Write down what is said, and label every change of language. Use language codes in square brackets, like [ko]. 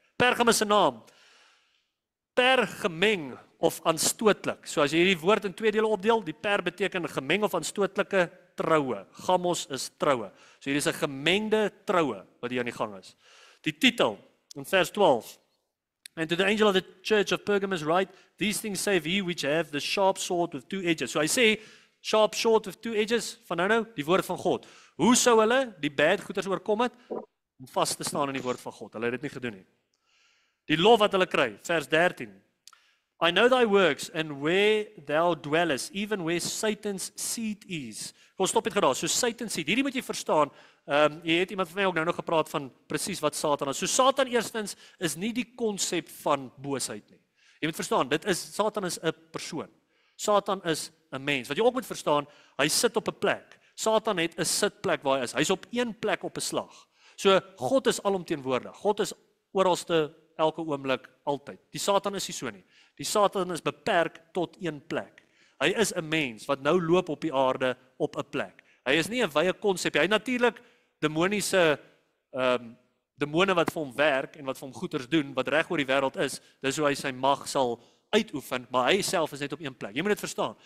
[af] Pergamus se naam, pergemeng of aanstootlik. So as jy hierdie woord in 2 dele opdeel, die per beteken gemeng of aanstootlike troue. Gamos is troue. So hier is 'n gemengde troue wat hier aan die gang is. Die titel in vers 12. [en] And to the angel of the church of Pergamus write, these things save he which have the sharp sword with 2 edges. [af] So hy sê, [en] sharp sword with 2 edges, [af] van nou, die woord van God. Hoe sou hulle die bad goeders oorkom het? Om vas te staan in die woord van God. Hulle het dit nie gedoen nie. Die lof wat hulle kry, vers 13. I know thy works and where thou dwellest, even where Satan's seat is. Kom stop dit gedaar, so [en] Satan's seat. [af] Hierdie moet jy verstaan. Jy het iemand van my ook nou nog gepraat van presies wat Satan is. So Satan eerstens is nie die konsep van boosheid nie. Jy moet verstaan, Satan is 'n persoon. Satan is 'n mens. Wat jy ook moet verstaan, hy sit op 'n plek. Satan het 'n sitplek waar hy is. Hy's op een plek op 'n slag. So God is alomteenwoordig. God is oralste, elke oomblik, altyd. Die Satan is nie so nie. Die Satan is beperk tot een plek. Hy is 'n mens wat nou loop op die aarde op 'n plek. Hy is nie 'n wye konsep. Hy natuurlik demoniese demone wat vir hom werk en wat vir hom goeders doen, wat reg oor die wêreld is. Dis hoe hy sy mag sal uitoefen, maar hy self is net op een plek. Jy moet dit verstaan.